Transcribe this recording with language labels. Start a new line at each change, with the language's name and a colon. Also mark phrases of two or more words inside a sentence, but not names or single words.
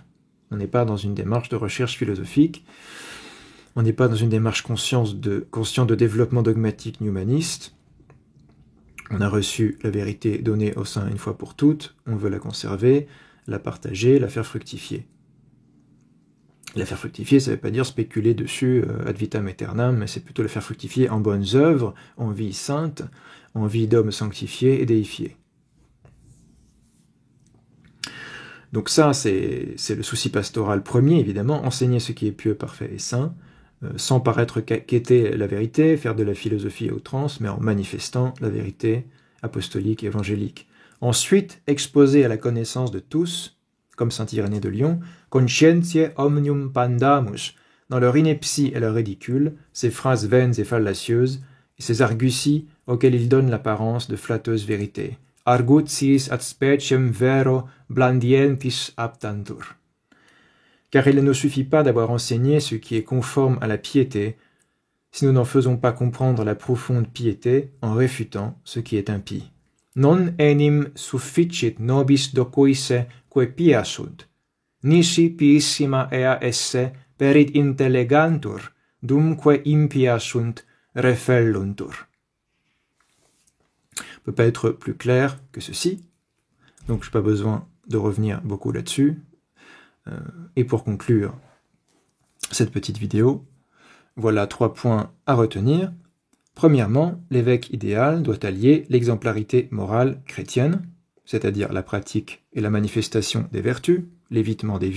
French: On n'est pas dans une démarche de recherche philosophique, on n'est pas dans une démarche consciente de développement dogmatique humaniste. On a reçu la vérité donnée au sein une fois pour toutes, on veut la conserver, la partager, la faire fructifier. La faire fructifier, ça ne veut pas dire spéculer dessus
Latin: ad vitam aeternam,
French: mais c'est plutôt la faire fructifier en bonnes œuvres, en vie sainte, en vie d'homme sanctifié et déifié. Donc ça, c'est le souci pastoral premier, évidemment, enseigner ce qui est pieux, parfait et saint, sans paraître quêter la vérité, faire de la philosophie à outrance, mais en manifestant la vérité apostolique et évangélique. Ensuite, exposer à la connaissance de tous, comme saint Irénée de Lyon,
Latin: conscientiae omnium pandamus,
French: dans leur ineptie et leur ridicule, ces phrases vaines et fallacieuses, et ces arguties auxquelles ils donnent l'apparence de flatteuse vérité.
Latin: Argutiis ad speciem vero blandientis aptantur.
French: Car il ne nous suffit pas d'avoir enseigné ce qui est conforme à la piété, si nous n'en faisons pas comprendre la profonde piété en réfutant ce qui est impie.
Latin: Non enim sufficit nobis docuisse que pia sunt, nisi piissima ea esse perit intellegantur, dumque impia sunt refelluntur.
French: On ne peut pas être plus clair que ceci, donc je n'ai pas besoin de revenir beaucoup là-dessus. Et pour conclure cette petite vidéo, voilà 3 points à retenir. Premièrement, l'évêque idéal doit allier l'exemplarité morale chrétienne, c'est-à-dire la pratique et la manifestation des vertus, l'évitement des